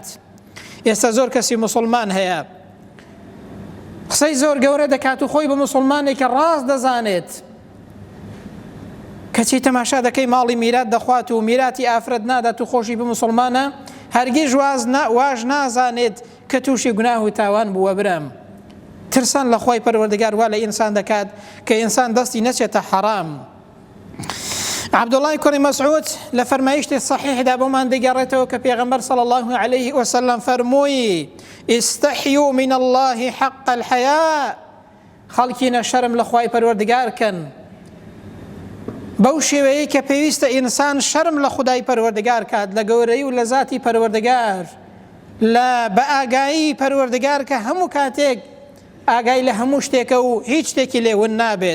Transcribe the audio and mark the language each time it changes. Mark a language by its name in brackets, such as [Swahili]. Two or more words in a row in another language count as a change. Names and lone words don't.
[Central Kurdish] ئێستا زۆر کەسی موسڵمان هەیە قسەی زۆر گەورە دەکات و خۆی بە موسڵمانێکە ڕاست دەزانێت، کەچی تەماشا دەکەی ماڵی میرات دەخوات و میراتی ئافرەت نادات و خۆشی بە موسڵمانە، هەرگیز واژ نازانێت کە تووشی گوناه و تاوان بووە. برام ترسان لە خوای پەروەردگار وا لە ئینسان دەکات کە ئینسان دەستی نەچێتە حەرام. عەبدوڵڵای کوڕی مەسعود لە فەرمایشتی صحیحدا بۆمان دەگەڕێتەوە کە پێغەمبەر [Arabic] صلی الله عليه وسلم [Central Kurdish] فەرمووی [Arabic] استحيوا من الله حق الحياء، [Central Kurdish] خەڵکینە شەرم لە خوای پەروەردگار کەن بەو شێوەیە کە پێویستە ئینسان شەرم لە خودای پەروەردگار کات، لە گەورەی و لە ذاتی پەروەردگار، لە بە ئاگایی پەروەردگار کە هەموو کاتێک ئاگای لە هەموو شتێکە و هیچ شتێکی لێون نابێت.